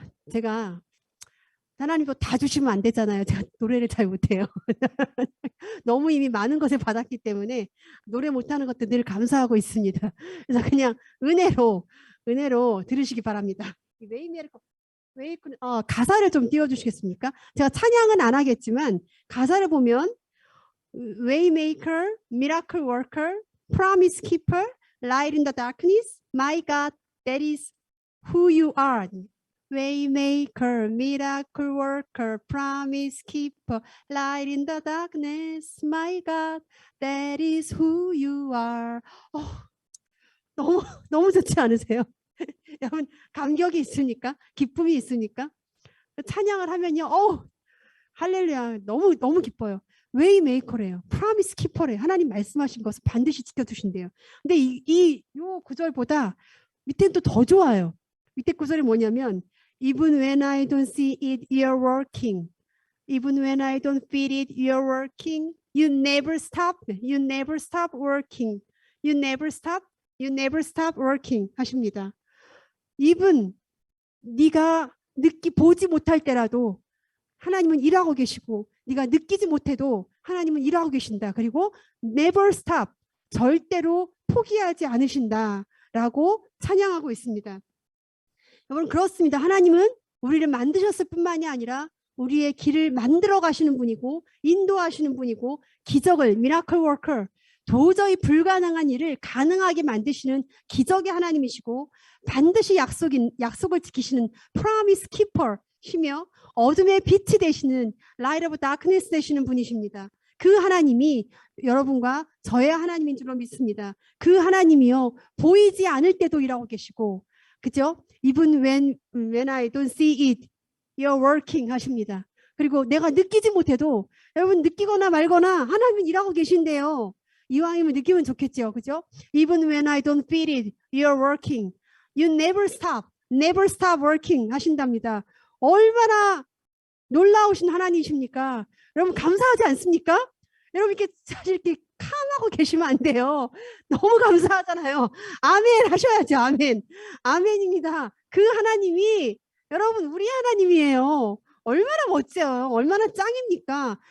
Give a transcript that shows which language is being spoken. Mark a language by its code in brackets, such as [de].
[ko] 제가 하나님도 다 주시면 안 되잖아요. 제가 노래를 잘 못해요. 너무 이미 많은 것을 받았기 때문에 노래 못하는 것도 늘 감사하고 있습니다. 그래서 그냥 은혜로 들으시기 바랍니다. 웨이메이커 가사를 좀 띄워주시겠습니까? 제가 찬양은 안 하겠지만 가사를 보면 [en] Waymaker, Miracle Worker, Promise Keeper, Light in the Darkness, My God, that is who you are. Waymaker, Miracle Worker, Promise Keeper, Light in the Darkness, My God, that is who you are. [ko] 너무 좋지 않으세요? 여러분 감격이 있으니까, 기쁨이 있으니까 찬양을 하면요, 할렐루야, 너무 기뻐요. 웨이메이커래요. 프라미스 키퍼래요. 하나님 말씀하신 것을 반드시 지켜주신대요. 근데 이 구절보다 밑에는 또 더 좋아요. 밑에 구절이 뭐냐면 [en] Even when I don't see it, you're working. Even when I don't feel it, you're working. You never stop. You never stop working. You never stop. You never stop working [ko] 하십니다. [en] Even [ko] 네가 보지 못할 때라도 하나님은 일하고 계시고 네가 느끼지 못해도 하나님은 일하고 계신다. 그리고 [en] never stop, [ko] 절대로 포기하지 않으신다라고 찬양하고 있습니다. 여러분 그렇습니다. 하나님은 우리를 만드셨을 뿐만이 아니라 우리의 길을 만들어 가시는 분이고 인도하시는 분이고 기적을 미라클 워커, 도저히 불가능한 일을 가능하게 만드시는 기적의 하나님이시고 반드시 약속을 지키시는 프로미스 키퍼시며 어둠의 빛이 되시는 라이트 오브 다크니스 되시는 분이십니다. 그 하나님이 여러분과 저의 하나님인 줄로 믿습니다. 그 하나님이요 보이지 않을 때도 일하고 계시고, 그죠? [en] Even when I don't see it, you're working [ko] 하십니다. 그리고 내가 느끼지 못해도 여러분 느끼거나 말거나 하나님은 일하고 계신데요. 이왕이면 느끼면 좋겠죠, 그죠? [en] Even when I don't feel it, you're working. You never stop working [ko] 하신답니다. 얼마나 놀라우신 하나님이십니까? 여러분 감사하지 않습니까? 여러분 이렇게 사실 이렇게 캄하고 계시면 안 돼요. 너무 감사하잖아요. 아멘 하셔야죠. 아멘. 아멘입니다. 그 하나님이 여러분, 우리 하나님이에요. 얼마나 멋져요. 얼마나 짱입니까?